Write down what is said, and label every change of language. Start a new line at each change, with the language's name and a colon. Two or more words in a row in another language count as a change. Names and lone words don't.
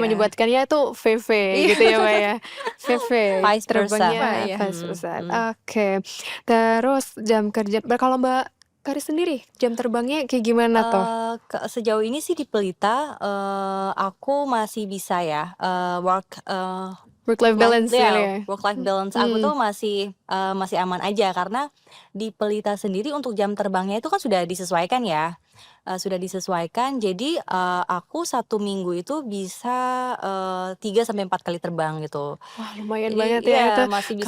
Indonesian: menyebutkannya itu VV gitu ya, Mbak, ya. VV,
English: Vice versa.
Indonesian: terbangnya Iya.
English: vice versa.
Indonesian: Oke, terus jam kerja kalau Mbak Karis sendiri, jam terbangnya kayak gimana tuh? Sejauh ini sih di Pelita, aku masih bisa ya, work,
English: Work life balance
Indonesian: ya, ya.
English: work life balance aku Hmm.
Indonesian: tuh masih aman aja karena di Pelita sendiri untuk jam terbangnya itu kan sudah disesuaikan ya. Sudah disesuaikan jadi aku 1 minggu itu bisa 3 sampai 4 kali terbang gitu. Wah, lumayan Jadi banget ya itu iya masih bisa